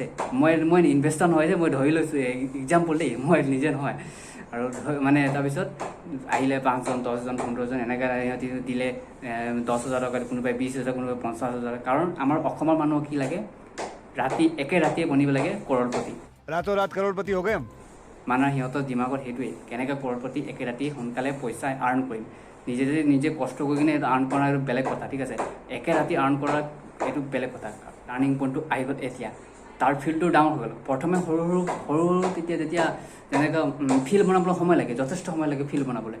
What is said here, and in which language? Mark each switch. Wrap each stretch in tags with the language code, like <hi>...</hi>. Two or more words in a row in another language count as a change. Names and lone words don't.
<as>মই ইনভেষ্টাৰ নহয় যে, মই ধৰি লৈছোঁ এক্সাম্পল দেই, মই নিজে নহয়। আৰু মানে তাৰপিছত আহিলে 5জন 10জন 15জন এনেকৈ সিহঁতি দিলে 10,000 টকা, কোনোবাই 20,000, কোনোবাই 50,000। কাৰণ আমাৰ অসমৰ মানুহক কি লাগে, একে ৰাতিয়ে বনিব লাগে কৰ'ৰপতি,</as> <hi>रातों-रात करोड़पति हो गए हम।</hi> <as>মানে সিহঁতৰ দিমাগত সেইটোৱেই, কেনেকৈ কৰ'ৰপতি একে ৰাতি সোনকালে পইচা আৰ্ণ কৰিম। নিজে কষ্ট কৰি কিনে এইটো আৰ্ণ কৰা এইটো বেলেগ কথা, ঠিক আছে। একে ৰাতি আৰ্ণ কৰা এইটো বেলেগ কথা।</as> <en>turning point</en> <as>আহি গ'ল এতিয়া, তাৰ ফিল্ডটো ডাউন হৈ গ'ল। প্ৰথমে সৰু যেতিয়া যেনেকৈ ফিল্ড বনাবলৈ সময় লাগে, যথেষ্ট সময় লাগে ফিল্ড বনাবলৈ।</as>